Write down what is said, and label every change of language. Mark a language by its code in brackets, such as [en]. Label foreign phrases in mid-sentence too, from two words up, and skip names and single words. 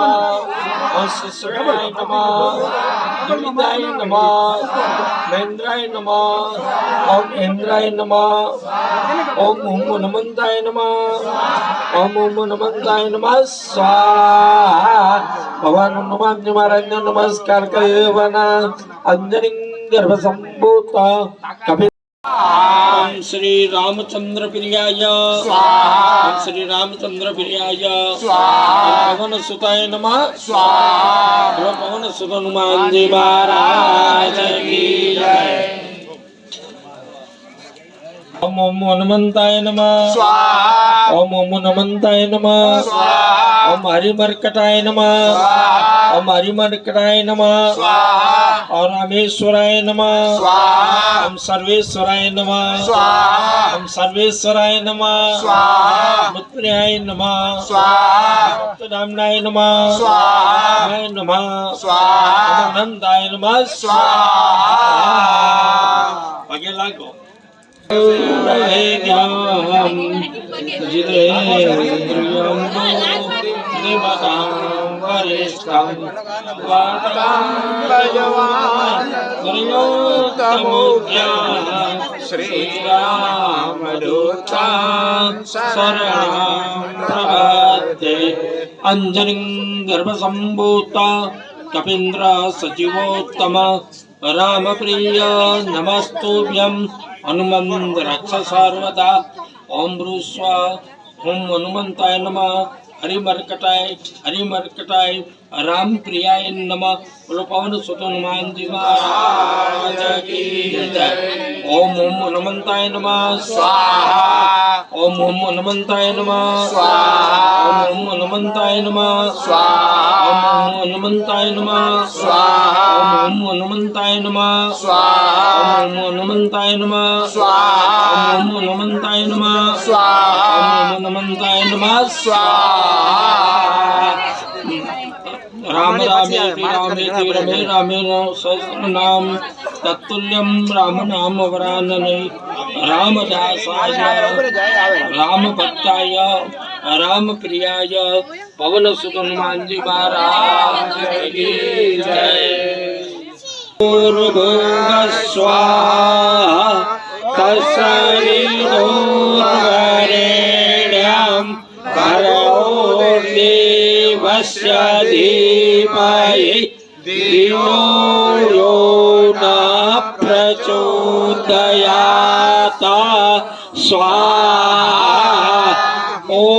[sa] ओम शिश्राय नमः द्विविधाय नमः महेन्द्राय नमः ओम इन्द्राय नमः ओम हनुमंताय नमः ओम हनुमंताय नमः स्वाहा [gu] ભગવાન હનુમાન મહારાજને નમસ્કાર કર્યો [sa] अंजलि गर्भ संभूत कपिल ओम श्री रामचंद्र प्रियाय स्वाहा ओम श्री रामचंद्र प्रियाय स्वाहा पवन सुताय नमः स्वाहा [hi] पवन सुत हनुमान जी महाराज की जय [sa] ओम ओम हनुमंताय नमः स्वाहा ओम ओम हनुमंताय नमः स्वाहा ओम हरिमर्कटाय नमः स्वाहा ओम हरिमर्कटाय नमः स्वाहा ओम रामेश्वराय नमः स्वाहा ओम सर्वेश्वराय नमः स्वाहा ओम सर्वेश्वराय नमः स्वाहा मुत्र्याय नमः स्वाहा मुक्तधामनाय नमः स्वाहा नमः स्वाहा ओम अनंताय नमः स्वाहा [hi] आगे लागो [sa] श्री राम अंजनी गर्भ संभूता कपीन्द्र सचिवोत्तम राम प्रिय नमस्तुभ्यं हनुमंत रक्ष सर्वदा ओम ब्रूस्वा ओम हनुमंताय नमः हरिमर्कटाय राम प्रियाय नमः। बोलो पवन सुत हनुमान जी महाराज की जय। ओम ओम हनुमंताय नमः स्वाहा। ओम ओम हनुमंताय नमः स्वाहा। ओम ओम हनुमंताय नमः स्वाहा। ओम ओम हनुमंताय नमः स्वाहा। ओम ओम हनुमंताय नमः स्वाहा। ओम ओम हनुमंताय नमः स्वाहा। ओम ओम हनुमंताय नमः स्वाहा। ओम ओम हनुमंताय नमः स्वाहा। राम रामेति रमे रामे सहस्रनाम तत्तुल्यं राम नाम वरानने। रामदासाय राम भक्ताय राम प्रियाय [hi] पवन सुत हनुमान जी महाराज की जय। [sa] भूर्भुवः स्वाहा तत्सवितुर्वरेण्यं भर्गो देवस्य धीमहि धियो यो न प्रचोदयात् स्वाहा।